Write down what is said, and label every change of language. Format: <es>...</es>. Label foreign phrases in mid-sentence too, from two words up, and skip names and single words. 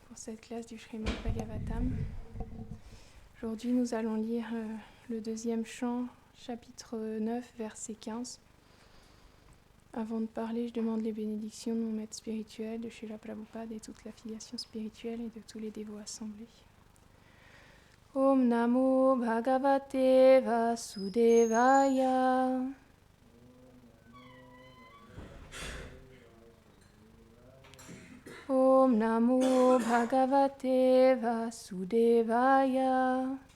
<fr>cette classe du Srimad Bhagavatam. Aujourd'hui, nous allons lire le deuxième chant, chapitre 9, verset 15. Avant de parler, je demande les bénédictions de mon maître spirituel, de Srila Prabhupada et toute l'affiliation spirituelle et de tous les dévots assemblés.</fr> <sa>ॐ नमो भगवते वासुदेवाय. ॐ नमो भगवते वासुदेवाय.</sa>